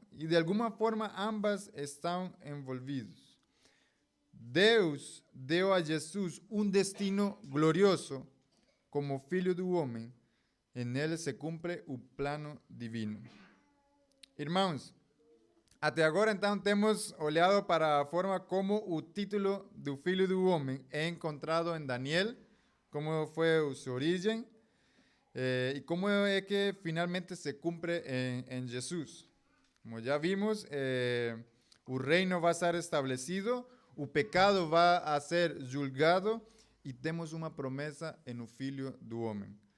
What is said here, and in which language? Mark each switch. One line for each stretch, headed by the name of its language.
Spanish: Y de alguna forma ambas están envolvidos.
Portuguese: Deus deu a Jesus un destino glorioso como Filho do Homem.
Spanish: En él se cumple el plano divino. Hermanos,
Portuguese: Até agora, então, temos olhado para a forma como o título do Filho do Homem é encontrado em Daniel, como foi sua origem e como é que finalmente se cumpre em Jesus. Como já vimos, o reino vai ser estabelecido, o pecado vai a ser julgado e temos uma promessa no Filho do Homem.